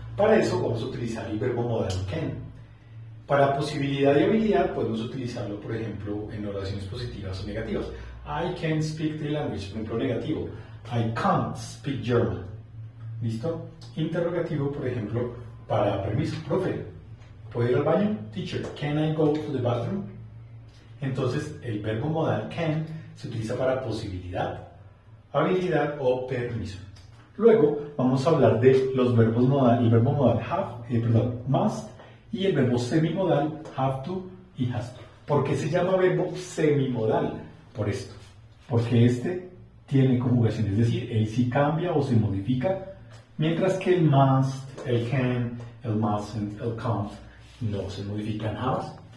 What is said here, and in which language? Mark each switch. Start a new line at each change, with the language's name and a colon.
Spanish: Para eso vamos a utilizar el verbo modal can. Para posibilidad y habilidad podemos utilizarlo, por ejemplo, en oraciones positivas o negativas.
English: I can speak the language,
Spanish: por ejemplo, negativo.
English: I can't speak German.
Spanish: ¿Listo? Interrogativo, por ejemplo, para permiso. Profe, ¿puedo ir al baño?
English: Teacher, can I go to the bathroom?
Spanish: Entonces, el verbo modal can se utiliza para posibilidad, habilidad o permiso. Luego vamos a hablar de los verbos modal, el verbo modal must y el verbo semimodal have to y has to. ¿Por qué se llama verbo semimodal? Por esto, porque este tiene conjugación, es decir, él sí cambia o se modifica, mientras que el must, el can, el mustn't, el can't no se modifican jamás.